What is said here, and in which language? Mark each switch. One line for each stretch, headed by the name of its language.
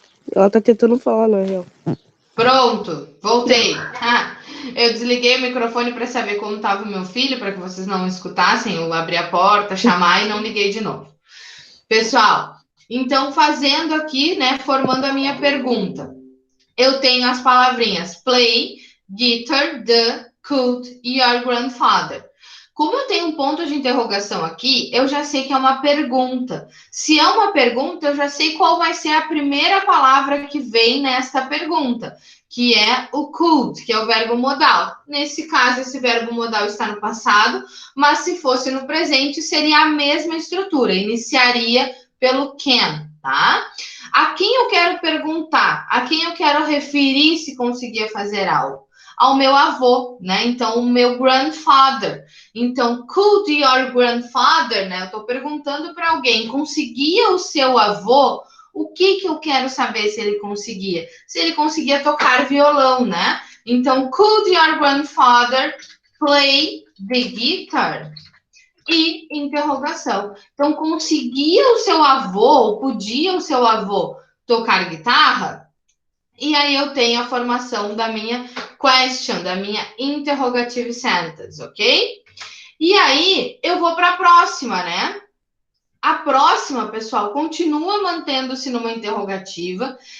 Portuguese: Ela tá tentando falar, na real. Pronto, voltei. Eu desliguei o microfone para saber como estava o meu filho, para que vocês não escutassem. Eu abri a porta, chamar e não liguei de novo. Pessoal, então fazendo aqui, né, formando a minha pergunta. Eu tenho as palavrinhas play, guitar, the, could e your grandfather. Como eu tenho um ponto de interrogação aqui, eu já sei que é uma pergunta. Se é uma pergunta, eu já sei qual vai ser a primeira palavra que vem nesta pergunta, que é o could, que é o verbo modal. Nesse caso, esse verbo modal está no passado, mas se fosse no presente, seria a mesma estrutura. Iniciaria pelo can, tá? A quem eu quero perguntar? A quem eu quero referir se conseguia fazer algo? Ao meu avô, né? Então, o meu grandfather. Então,
English: could your grandfather,
Portuguese: né? Eu estou perguntando para alguém, conseguia o seu avô? O que eu quero saber se ele conseguia? Se ele conseguia tocar violão, né? Então,
English: could your grandfather play the guitar?
Portuguese: E interrogação. Então, conseguia o seu avô, podia o seu avô tocar guitarra? E aí eu tenho a formação da minha question, da minha interrogative sentence, ok? E aí eu vou para a próxima, né? A próxima, pessoal, continua mantendo-se numa interrogativa.